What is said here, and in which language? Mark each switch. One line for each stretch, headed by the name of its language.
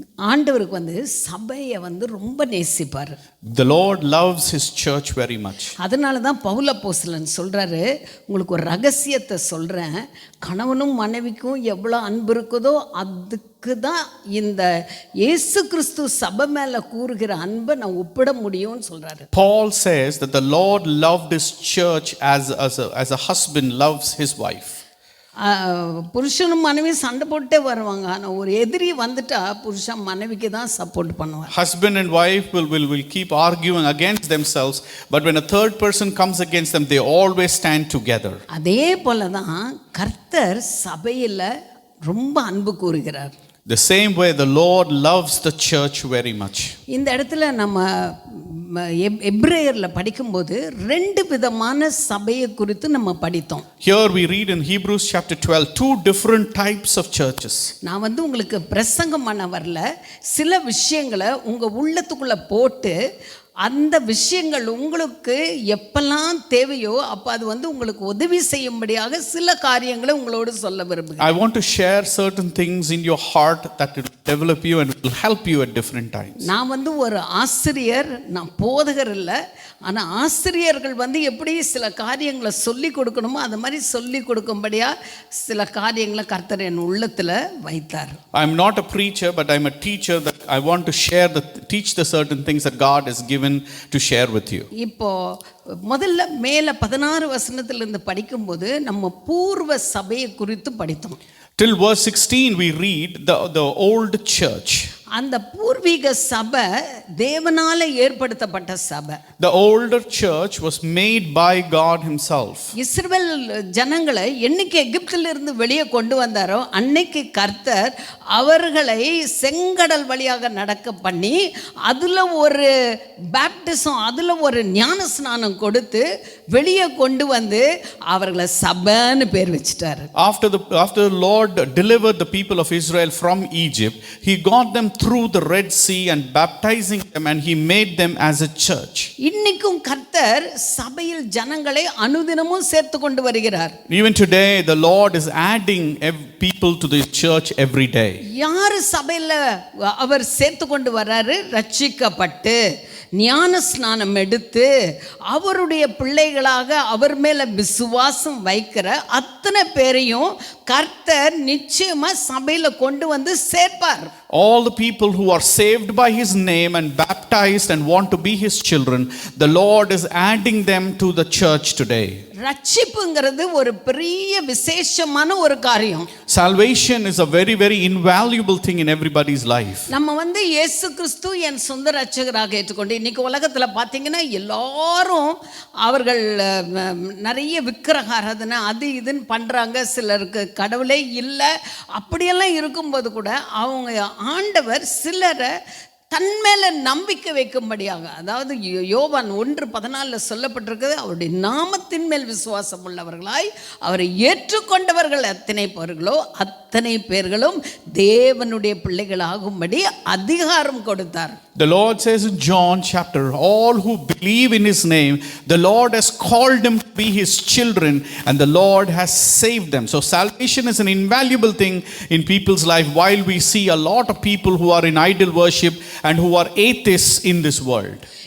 Tamil: ஆண்டவருக்கு வந்து சபையை வந்து ரொம்ப நேசிப்பார்.
English: The Lord loves His church very much.
Tamil: அதனால தான் பவுல் அப்போஸ்தலன் சொல்கிறாரு, உங்களுக்கு ஒரு ரகசியத்தை சொல்கிறேன், கணவனும் மனைவிக்கும் எவ்வளோ அன்பு இருக்குதோ அதுக்கு தான் இந்த இயேசு கிறிஸ்து சபை மேலே கூறுகிற அன்பை நான் ஒப்பிட முடியும்னு சொல்கிறாரு.
English: Paul says that the Lord loved His church as a husband loves his wife.
Tamil: புருஷனும் மனைவி சண்டை போட்டே வருவாங்க, ஆனால் ஒரு எதிரி வந்துட்டா புருஷன் மனைவிக்கு தான் சப்போர்ட் பண்ணுவார்.
English: Husband and wife will keep arguing against themselves, but when a third person comes against them, they always stand together.
Tamil: அதே போல தான் கர்த்தர் சபையில் ரொம்ப அன்பு கூறுகிறார்.
English: The same way the Lord loves the church very much.
Tamil: இந்த இடத்துல நம்ம எபிரேயர்ல படிக்கும்போது ரெண்டு விதமான சபையை குறித்து நம்ம படித்தோம்.
English: Here we read in Hebrews chapter 12 two different types of churches.
Tamil: நான் வந்து உங்களுக்கு பிரசங்கம் பண்ண வரல, சில விஷயங்களை உங்க உள்ளத்துக்குள்ள போட்டு அந்த விஷயங்கள் உங்களுக்கு எப்பெல்லாம் தேவையோ அப்போ அது வந்து உங்களுக்கு உதவி செய்யும்படியாக சில காரியங்களை உங்களோடு சொல்ல விரும்புகிறேன்.
English: I want to share certain things in your heart that will develop you and will help you at different times.
Tamil: நான் வந்து ஒரு ஆசிரியர், நான் போதகர் இல்லை, ஆனால் ஆசிரியர்கள் வந்து எப்படி சில காரியங்களை சொல்லி கொடுக்கணுமோ அது மாதிரி சொல்லி கொடுக்கும்படியா சில காரியங்களை கர்த்தர் என் உள்ளத்தில் வைத்தார்.
English: I am not a preacher, but I am a teacher that I want to teach the certain things that God has given to share with you.
Tamil: இப்போ முதல்ல மேல 16 வசனத்திலிருந்து படிக்கும்போது நம்ம பூர்வ சபையை குறித்து படித்தோம்.
English: Till verse 16 we read the old church.
Tamil: அந்த பூர்வீக சபை தேவனால ஏற்படுத்தப்பட்ட சபை.
English: The older church was made by God himself.
Tamil: இஸ்ரவேல் ஜனங்களை என்னைக்கு எகிப்திலிருந்து வெளியே கொண்டு வந்தாரோ அன்னைக்கு கர்த்தர் அவர்களை செங்கடல் வழியாக நடக்க பண்ணி அதுல ஒரு பேப்டிசம், அதுல ஒரு ஞான ஸ்நானம் கொடுத்து வெளியே கொண்டு வந்து அவர்களை சபைன்னு பேர் வச்சிட்டாரு.
English: After the Lord delivered the people of Israel from Egypt, he got them through the Red Sea and baptizing them, and he made them as a church.
Tamil: இன்னைக்கும் கர்த்தர் சபையில் ஜனங்களை அனுதினமும் சேர்த்து கொண்டு வருகிறார்.
English: Even today the Lord is adding people to the church every day.
Tamil: யார் சபையில அவர் சேர்த்து கொண்டு வர்றாரு? ரட்சிக்கப்பட்டு ஞான ஸ்நானம் எடுத்து அவருடைய பிள்ளைகளாக அவர் மேல விசுவாசம் வைக்கிற அத்தனை பேரையும் கர்த்தர் நிச்சயமா சபையில கொண்டு வந்து சேர்ப்பார்.
English: All the people who are saved by his name and baptized and want to be his children, the Lord is adding them to the church today.
Tamil: ரட்சிப்புங்கிறது ஒரு பெரிய விசேஷமான ஒரு காரியம்.
English: Salvation is a very very invaluable thing in everybody's life.
Tamil: நம்ம வந்து இயேசு கிறிஸ்து என் சொந்த ரட்சகராக ஏற்றுக்கொண்டு இன்னைக்கு உலகத்துல பாத்தீங்கன்னா எல்லாரும் அவர்கள் நிறைய விக்கிரக ஆராதனை அது இதுன்னு பண்றாங்க. சிலருக்கு கடவுளே இல்லை, அப்படியெல்லாம் இருக்கும்போது கூட அவங்க ஆண்டவர் சிலரை தன் மேல நம்பிக்கை வைக்கும்படியாக, அதாவது யோவான் 1:14 சொல்லப்பட்டிருக்கிறது, அவருடைய நாமத்தின் மேல் விசுவாசம் உள்ளவர்களாய் அவரை ஏற்றுக்கொண்டவர்கள் எத்தனை பேர்களோ அத்தனை பேர்களும் தேவனுடைய பிள்ளைகளாகும்படி அதிகாரம் கொடுத்தார்.
English: The Lord says in John chapter, all who believe in his name, the Lord has called them to be his children and the Lord has saved them. So salvation is an invaluable thing in people's life, while we see a lot of people who are in idol worship and who are atheists in this world.